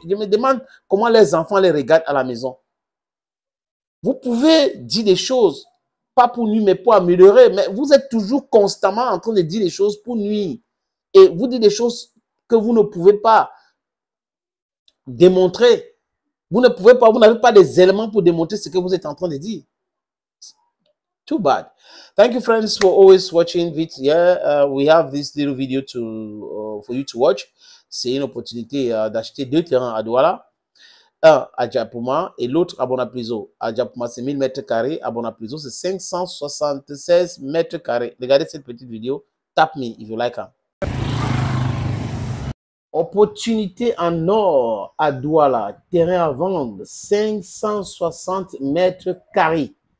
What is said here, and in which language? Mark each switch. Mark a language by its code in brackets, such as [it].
[fr] Je me demande comment les enfants les regardent à la maison. Vous pouvez dire des choses, pas pour nuire, mais pour améliorer. Mais vous êtes toujours constamment en train de dire des choses pour nuire. Et vous dites des choses que vous ne pouvez pas démontrer. Vous ne pouvez pas, vous n'avez pas des éléments pour démontrer ce que vous êtes en train de dire. [en] Too bad. Thank you, friends, for always watching. Yeah, we have this little video for you to watch. [fr] C'est une opportunité d'acheter 2 terrains à Douala. Un à Djapouma et l'autre à Bonapriso. À Djapouma, c'est 1000 mètres carrés. À Bonapriso, c'est 576 mètres carrés. Regardez cette petite vidéo. [en] Tap me if you like her. [fr] Opportunité en or à Douala, terrain à vendre, 560 mètres carrés.